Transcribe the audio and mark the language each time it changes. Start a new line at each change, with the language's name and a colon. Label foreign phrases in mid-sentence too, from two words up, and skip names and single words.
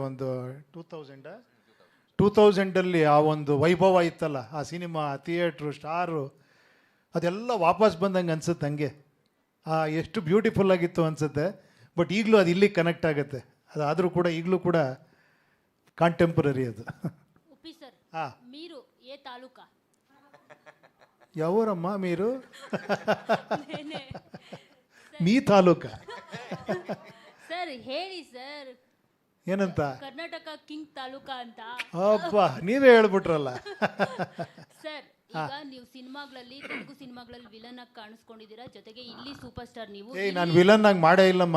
Kannada: ಒಂದು 2000 ಆ ಒಂದು ವೈಭವ ಇತ್ತಲ್ಲ, ಆ ಸಿನಿಮಾ, ಥಿಯೇಟ್ರು, ಸ್ಟಾರು, ಅದೆಲ್ಲ ವಾಪಸ್ ಬಂದಂಗೆ ಅನ್ಸುತ್ತೆ. ಹಂಗೆ ಎಷ್ಟು ಬ್ಯೂಟಿಫುಲ್ ಆಗಿತ್ತು ಅನ್ಸುತ್ತೆ. ಬಟ್ ಈಗಲೂ ಅದು ಇಲ್ಲಿಗೆ ಕನೆಕ್ಟ್ ಆಗುತ್ತೆ. ಅದಾದರೂ ಕೂಡ ಈಗಲೂ ಕೂಡ ಕಾಂಟೆಂಪರರಿ ಅದು. ಉಪ್ಪಿ ಸರ್,
Telugu: మీరు ఏ తాలూకా? ಯಾವೂರಮ್ಮ మీరు? మీ ತಾಲೂಕಾ?
Kannada: ಸರ್ ಹೇಳಿ ಸರ್. ಏನಂತ? ಕರ್ನಾಟಕ ಕಿಂಗ್ ತಾಲೂಕಾ ಅಂತ. ಅಪ್ಪ, ನೀವೇ ಹೇಳ್ಬಿಟ್ರಲ್ಲ. ಸರ್, ಈಗ ನೀವು ಸಿನಿಮಾಗಳಲ್ಲಿ, ತೆಲುಗು ಸಿನಿಮಾಗಳಲ್ಲಿ ವಿಲನ್ ಆಗಿ ಕಾಣಿಸ್ಕೊಂಡಿದ್ದೀರಾ, ಜೊತೆಗೆ ಇಲ್ಲಿ
English: super star
Kannada: ನೀವು. ನಾನು ವಿಲನ್ ಆಗಿ ಮಾಡೇ ಇಲ್ಲಮ್ಮ.